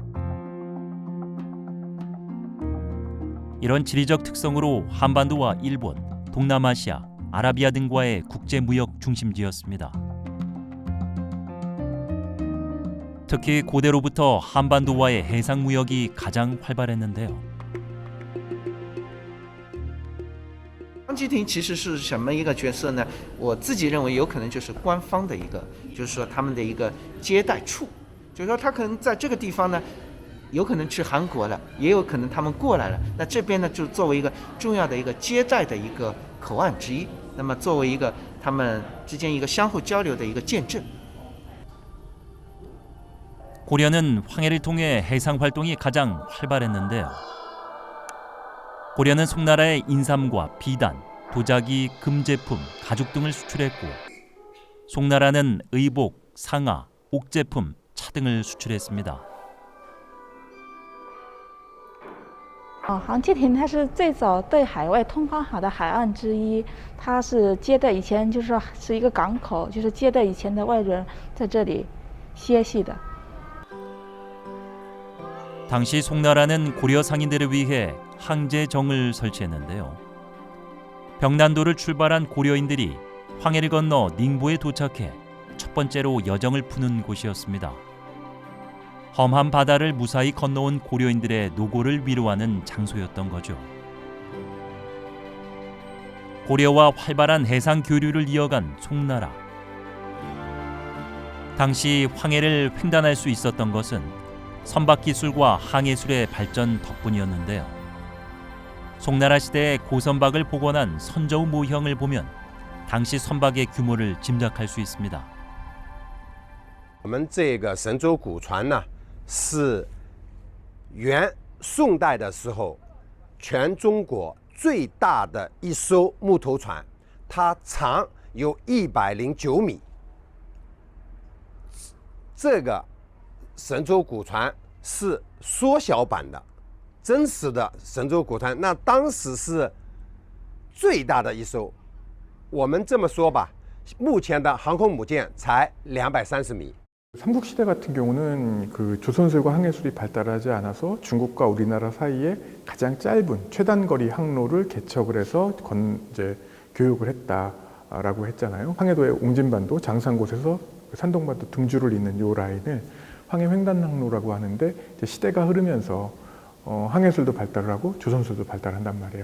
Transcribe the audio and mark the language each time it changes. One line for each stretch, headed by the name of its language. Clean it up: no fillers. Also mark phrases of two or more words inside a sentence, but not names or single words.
Korean: 이런 지리적 특성으로 한반도와 일본, 동남아시아, 아라비아 등과의 국제무역 중심지였습니다. 특히 고대로부터 한반도와의 해상무역이 가장 활발했는데요.
Chinese: 张基廷其实是什么一个角色呢？我自己认为有可能就是官方的一个，就是说他们的一个接待处，就是说他可能在这个地方呢，有可能去韩国了，也有可能他们过来了。那这边呢，就作为一个重要的一个接待的一个口岸之一，那么作为一个他们之间一个相互交流的一个见证。
Korean: 고려는 황해를 통해 해상 활동이 가장 활발했는데요. 고려는 송나라에 인삼과 비단, 도자기, 금제품, 가죽 등을 수출했고, 송나라는 의복, 상아, 옥제품, 차 등을 수출했습니다.
Chinese: 杭吉亭它是最早对海外通航好的海岸之一，它是接待以前就是说是一个港口，就是接待以前的外人在这里歇息的。
Korean: 당시 송나라는 고려 상인들을 위해 항제정을 설치했는데요. 병난도를 출발한 고려인들이 황해를 건너 닝보에 도착해 첫 번째로 여정을 푸는 곳이었습니다. 험한 바다를 무사히 건너온 고려인들의 노고를 위로하는 장소였던 거죠. 고려와 활발한 해상 교류를 이어간 송나라. 당시 황해를 횡단할 수 있었던 것은 선박 기술과 항해술의 발전 덕분이었는데요. 송나라 시대의 고선박을 복원한 선저우 모형을 보면 당시 선박의 규모를 짐작할 수 있습니다.
Chinese: 我们这个神舟古船呢，是元宋代的时候全中国最大的一艘木头船，它长有109米。这个神舟古船是缩小版的，真实的神舟古船那当时是最大的一艘。我们这么说吧，目前的航空母舰才230米。
Korean: 삼국시대 같은 경우는 그 조선술과 항해술이 발달하지 않아서 중국과 우리나라 사이에 가장 짧은 최단거리 항로를 개척을 해서 이제 교육을 했다라고 했잖아요. 황해도의 옹진반도 장산곳에서 산동반도 등주를 잇는 이 라인을 황해 횡단항로라고 하는데 이제 시대가 흐르면서 항해술도 발달을 하고 조선술도 발달한단 말이에요.